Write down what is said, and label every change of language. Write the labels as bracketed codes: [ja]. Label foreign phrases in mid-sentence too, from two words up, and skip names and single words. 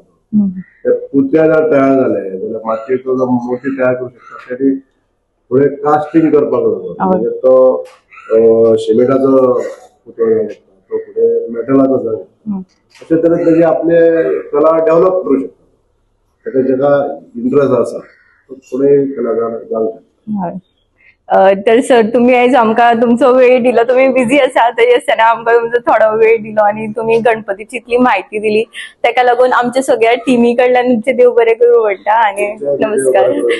[kok] त्या पुतळ्या जर तयार झाले जाल्यार मातयेचो मूर्ती तयार करू शकतात. त्याने पुढे कास्टिंग करपाक जाता, म्हणजे तो शिमेटाचो पुतळो जाऊ शकता, तो पुढे मेटलाचो जाऊ शकता. अशा तरेन त्याची आपले कला डेव्हलप करू शकतात. ताका जाका इंटरेस्ट आसा तो पुढे कलाकार जाऊ शकता. तर सर तुम्ही आज आमकां तुमचो वेळ दिलो, तुम्ही बिझी आसा तरी आसतना आमकां तुमचो थोडो वेळ दिलो आणि तुम्ही गणपतीची इतली माहिती दिली, ताका लागून आमच्या सगळ्या टीमी कडल्यान तुमचे देव बरें करूं म्हणटा आणि नमस्कार.